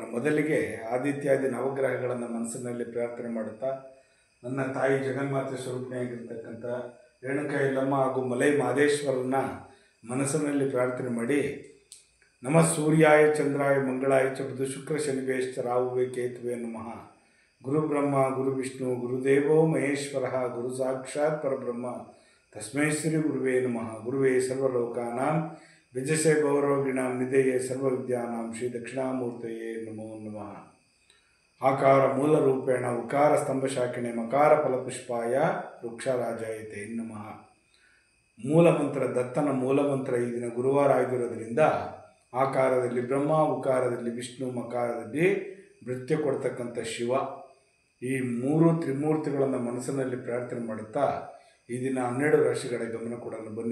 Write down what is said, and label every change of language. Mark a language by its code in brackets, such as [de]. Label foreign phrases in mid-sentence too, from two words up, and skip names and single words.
[kn] ಮೊದಲಿಗೆ ಆದಿತ್ಯಾದಿ ನವಗ್ರಹಗಳನ್ನು ಮನಸ್ಸಿನಲ್ಲಿ ಪ್ರಾರ್ಥನೆ ಮಾಡುತ್ತಾ ನನ್ನ ತಾಯಿ ಜಗನ್ಮಾತೆ ಸ್ವರೂಪಿಣಿಯಾಗಿರ್ತಕ್ಕಂಥ ರೇಣುಕಾ ಯಲ್ಲಮ್ಮ ಹಾಗೂ ಮಲೆ ಮಹದೇಶ್ವರನ ಮನಸ್ಸಿನಲ್ಲಿ ಪ್ರಾರ್ಥನೆ ಮಾಡಿ, [sa] ನಮಃ ಸೂರ್ಯಾಯ ಚಂದ್ರಾಯ ಮಂಗಳಾಯ ಚ ಬುಧ ಶುಕ್ರ ಶನಿವೇಶ್ಚ ರಾಹುವೇ ಕೇತುವೆ ನಮಃ. ಗುರು ಬ್ರಹ್ಮ ಗುರು ವಿಷ್ಣು ಗುರುದೇವೋ ಮಹೇಶ್ವರ ಗುರು ಸಾಕ್ಷಾತ್ ಪರಬ್ರಹ್ಮ ತಸ್ಮೈ ಶ್ರೀ ಗುರುವೇ ನಮಃ. ಗುರುವೇ ಸರ್ವಲೋಕಾನಾಂ ವಿಜಯಸೇ ಭವರೋಗಿಣಾಂ ನಿಧಯೇ ಸರ್ವವಿದ್ಯಾನಾಂ ಶ್ರೀ ದಕ್ಷಿಣಾಮೂರ್ತಯೇ ನಮೋ ನಮಃ. ಆಕಾರ ಮೂಲ ರೂಪೇಣ ಉಕಾರ ಸ್ತಂಭಶಾಖಿಣೆ ಮಕಾರ ಫಲಪುಷ್ಪಾಯ ವೃಕ್ಷರಾಜಾಯತೆ ನಮಃ. [kn] ಮೂಲಮಂತ್ರ ದತ್ತನ ಮೂಲಮಂತ್ರ ಈ ದಿನ ಗುರುವಾರ ಆಗಿರೋದ್ರಿಂದ ಆಕಾರದಲ್ಲಿ ಬ್ರಹ್ಮ, ಉಕಾರದಲ್ಲಿ ವಿಷ್ಣು, ಮಕಾರದಲ್ಲಿ ನೃತ್ಯ ಕೊಡ್ತಕ್ಕಂಥ ಶಿವ, ಈ 3 ತ್ರಿಮೂರ್ತಿಗಳನ್ನು ಮನಸ್ಸಿನಲ್ಲಿ ಪ್ರಾರ್ಥನೆ ಮಾಡುತ್ತಾ ಈ ದಿನ 12 ರಾಶಿಗಳ ಗಮನ ಕೊಡೋಣ ಬನ್ನಿ.